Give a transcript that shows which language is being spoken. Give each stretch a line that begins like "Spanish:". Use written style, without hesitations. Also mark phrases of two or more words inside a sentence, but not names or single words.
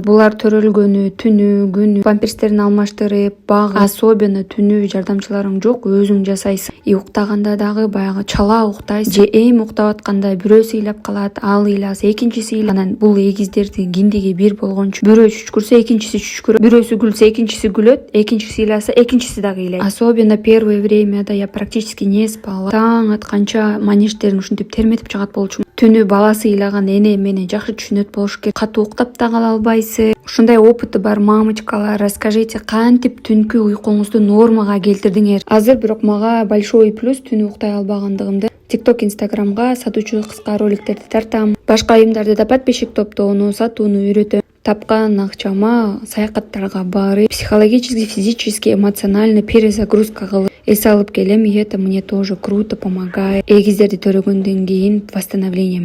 Kyrgyz: Булар төрөлгөнү, түнү, күнү памперстерин алмаштырып, багып, особенно түнү жардамчыларың жок, өзүң жасайсың. Уктаганда дагы баягы чала уктайсың. Же эми уктап атканда бирөө ыйлап калат, ал ыйласа, экинчиси анан бул эгиздердин киндиги бир болгончу. Бирөө чүчкүрсө, экинчиси чүчкүрөт. Бирөөсү күлсө, экинчиси күлөт. Экинчиси ыйласа, экинчиси дагы ыйлайт.
Russian: Особенно первое времяда я практически не спала.
Kyrgyz: Таң атканча манеждерин ушинтип терметип чыгат болчумун. Түнү баласы ыйлаган эне мени жакшы түшүнөт болуш керек. Катуу уктап да кала албайсың. Ушундай опыты бар мамочкалар, расскажите, кантип түнкү уйкуңузду нормага келтирдиңер? Азыр бирок мага
Russian: большой плюс
Kyrgyz: түнү уктай албагандыгымды. TikTok, Instagramга сатуучу кыска роликтерди тартам. Башка айымдарды да подписчик топтоону, сатууну үйрөтөм. Тапкан акчама саякаттарга барып,
Russian: психологически, физически, эмоционально перезагрузка
Kyrgyz: кылып эс алып келем,
Russian: и это мне тоже круто помогает.
Kyrgyz: Эгиздерди төрөгөндөн кийин восстановление